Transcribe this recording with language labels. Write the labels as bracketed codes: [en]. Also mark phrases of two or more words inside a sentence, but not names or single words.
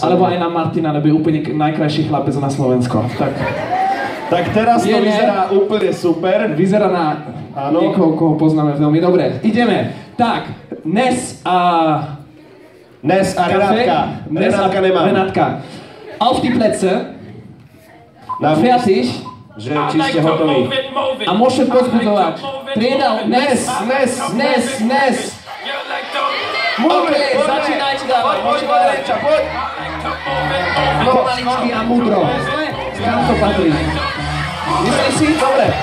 [sk] Alebo aj na Martina, lebo je úplne najkrajší chlapec na Slovensko. Tak teraz to vyzerá úplne super. Vyzerá na niekoho, koho poznáme veľmi dobre. Ideme. Tak, Nes a Renátka. Renátka nemám. Renátka. [de] Auf die Plätze. Fertig. [sk] Že či ste hotoví. A môžete pozbudzovať. Trieda, Nes. OK, začínajte dávať. Môžete dávať. Poď. Pomaličky a múdro. Kam to patrí? Myslíš si? Dobre.